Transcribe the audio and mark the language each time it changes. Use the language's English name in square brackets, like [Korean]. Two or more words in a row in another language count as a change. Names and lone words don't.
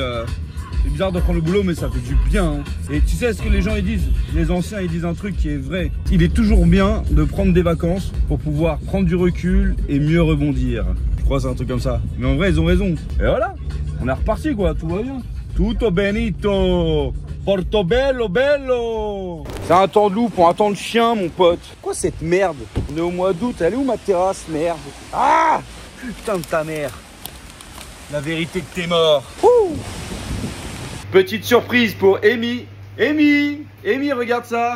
[French] C'est bizarre de prendre le boulot, mais ça fait du bien. Hein. Et tu sais ce que les gens ils disent? Les anciens ils disent un truc qui est vrai. Il est toujours bien de prendre des vacances pour pouvoir prendre du recul et mieux rebondir. Je crois que c'est un truc comme ça. Mais en vrai, ils ont raison. Et voilà, on est reparti quoi, tout va bien. [Italian] Tutto benito, portobello bello. [French] C'est un temps de loup pour un temps de chien, mon pote. Quoi cette merde? On est au mois d'août, elle est où ma terrasse, merde? Ah, putain de ta mère. La vérité que t'es mort. Ouh. Petite surprise pour Amy. Amy, regarde ça.